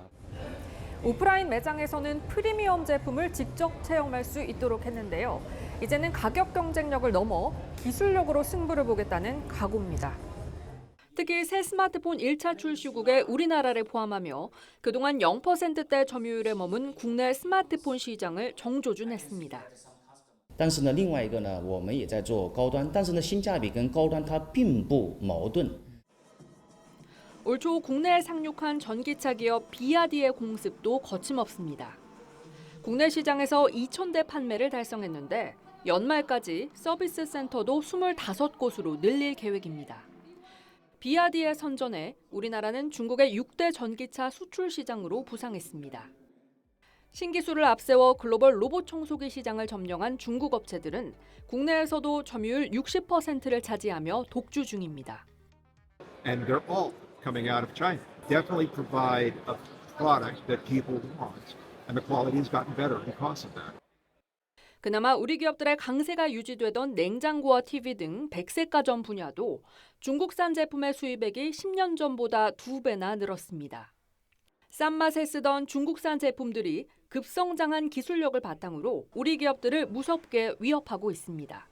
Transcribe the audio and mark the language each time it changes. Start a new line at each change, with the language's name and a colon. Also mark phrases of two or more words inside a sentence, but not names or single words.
Korean: 오프라인 매장에서는 프리미엄 제품을 직접 체험할 수 있도록 했는데요. 이제는 가격 경쟁력을 넘어 기술력으로 승부를 보겠다는 각오입니다. 특히 새 스마트폰 1차 출시국에 우리나라를 포함하며 그동안 0%대 점유율에 머문 국내 스마트폰 시장을 정조준했습니다.
Chinese: 但是呢，另外一个呢，我们也在做高端，但是呢，性价比跟高端它并不矛盾。
Korean: 올 초 국내에 상륙한 전기차 기업 비아디의 공습도 거침없습니다. 국내 시장에서 2,000대 판매를 달성했는데 연말까지 서비스 센터도 25곳으로 늘릴 계획입니다. 비아디의 선전에 우리나라는 중국의 6대 전기차 수출 시장으로 부상했습니다. 신기술을 앞세워 글로벌 로봇 청소기 시장을 점령한 중국 업체들은 국내에서도 점유율 60%를 차지하며 독주 중입니다.
English: And they're all coming out of China. Definitely provide a product that people want, and the quality has gotten better because of that.
Korean: 그나마 우리 기업들의 강세가 유지되던 냉장고와 TV 등 백색 가전 분야도 중국산 제품의 수입액이 10년 전보다 2배나 늘었습니다. 싼 맛에 쓰던 중국산 제품들이 급성장한 기술력을 바탕으로 우리 기업들을 무섭게 위협하고 있습니다.